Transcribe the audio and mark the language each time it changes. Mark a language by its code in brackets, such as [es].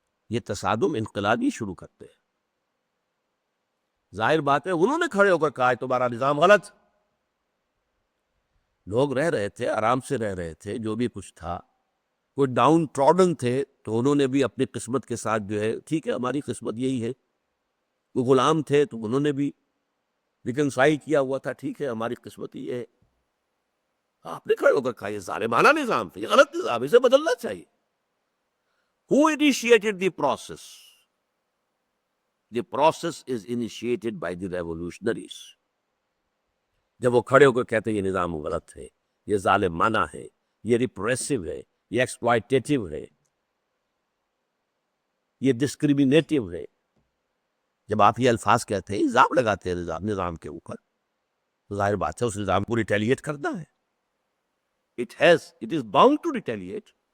[ur] یہ تصادم انقلابی شروع کرتے ہیں۔ ظاہر بات ہے انہوں نے کھڑے ہو کر کہا تمہارا نظام غلط۔ لوگ رہ رہے تھے، آرام سے رہ رہے تھے، جو بھی کچھ تھا، کوئی ڈاؤن ٹراڈن تھے تو انہوں نے بھی اپنی قسمت کے ساتھ جو ہے، ٹھیک ہے ہماری قسمت یہی ہے۔ وہ غلام تھے تو انہوں نے بھی ریکنسائی کیا ہوا تھا، ٹھیک ہے ہماری قسمت یہ ہے۔ آپ نے کھڑے ہو کر کہا یہ ظالمانہ نظام تھا، یہ غلط نظام، اسے بدلنا چاہیے۔ [en] Who initiated the process? The process is initiated by the revolutionaries. [ur] جب وہ کھڑے ہو کر کہتے ہیں یہ نظام غلط ہے، یہ ظالمانہ ہے، یہ ریپریسو ہے، یہ ایکسپلائٹیٹو ہے، یہ ڈسکریمنیٹو ہے، جب آپ یہ الفاظ کہتے ہیں، الزام لگاتے ہیں نظام کے اوپر، ظاہر بات ہے اس نظام کو ریٹیلیٹ کرنا ہے۔ [en] It is bound to retaliate.